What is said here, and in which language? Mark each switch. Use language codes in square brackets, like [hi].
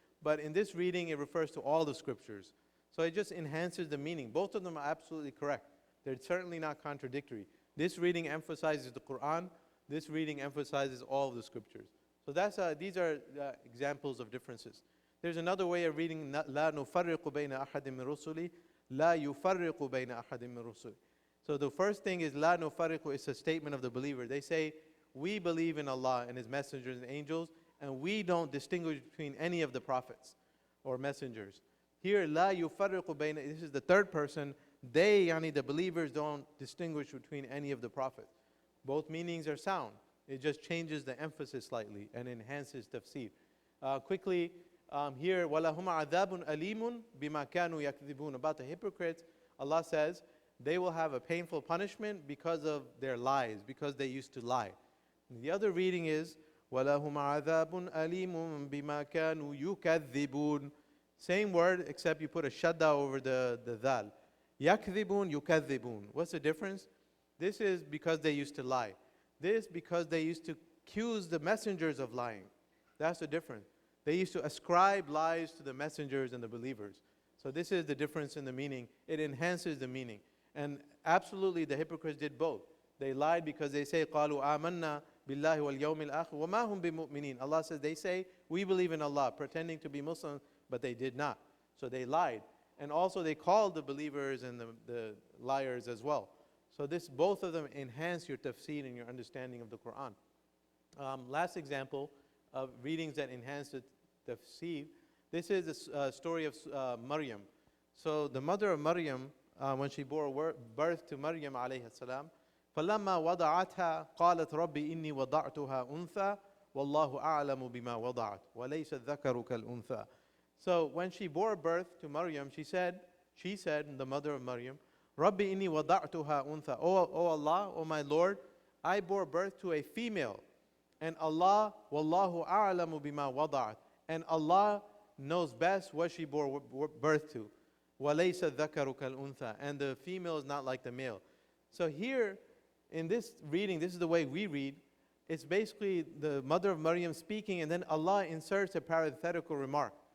[en] But in this reading, it refers to all the scriptures. So it just enhances the meaning. Both of them are absolutely correct. They're certainly not contradictory. This reading emphasizes the Quran. This reading emphasizes all of the scriptures. So these are examples of differences. There's another way of reading, [ar] لا نفرق بين أحد من رسله لا يفرق بين أحد من رسله. [en] So the first thing is [ar] لا نفرق [en] is a statement of the believer. They say, we believe in Allah and His messengers and angels, and we don't distinguish between any of the prophets or messengers. Here, [ar] لا يفرق بين, [en] this is the third person. They, yani the believers, don't distinguish between any of the prophets. Both meanings are sound. It just changes the emphasis slightly and enhances tafsir. Quickly, here, [ar] وَلَهُمْ عَذَابٌ أَلِيمٌ بِمَا كَانُوا يَكْذِبُونَ. [en] About the hypocrites, Allah says, they will have a painful punishment because of their lies, because they used to lie. And the other reading is, [ar] وَلَهُمْ عَذَابٌ أَلِيمٌ بِمَا كَانُوا يُكَذِّبُونَ. [en] Same word, except you put a shadda over the dhal. [ar] يَكْذِبُونَ يُكَذِّبُونَ. [en] What's the difference? This is because they used to lie. This because they used to accuse the messengers of lying. That's the difference. They used to ascribe lies to the messengers and the believers. So this is the difference in the meaning. It enhances the meaning. And absolutely the hypocrites did both. They lied because they say, [ar] قَالُوا آمَنَّا بِاللَّهِ وَالْيَوْمِ الْآخِرِ وَمَا هُمْ بِمُؤْمِنِينَ. [en] Allah says, they say, we believe in Allah, pretending to be Muslims, but they did not. So they lied. And also they called the believers and the liars as well. So both of them enhance your tafsir and your understanding of the Quran. Last example of readings that enhance the tafsir. This is the story of Maryam. So the mother of Maryam, when she bore birth to Maryam alayhi salam, [ar] فَلَمَّا وَضَعَتْهَا قَالَتْ رَبِّ إِنِّي وَضَعْتُهَا أُنْثَى وَاللَّهُ أَعْلَمُ بِمَا وَضَعَتْ وَلَيْسَ الذَّكَرُ كَالْأُنْثَى. [en] So when she bore birth to Maryam, she said, the mother of Maryam, [ar] رَبِّ إِنِّي وَضَعْتُهَا أُنْثَى. [en] O Allah, O my Lord, I bore birth to a female. And Allah, [ar] وَاللَّهُ أَعْلَمُ بِمَا وَضَعَتْ. [en] And Allah knows best what she bore birth to. [ar] وَلَيْسَ الذَّكَرُ كَالْأُنْثَى. [en] And the female is not like the male. So here, in this reading, this is the way we read. It's basically the mother of Maryam speaking, and then Allah inserts a parenthetical remark.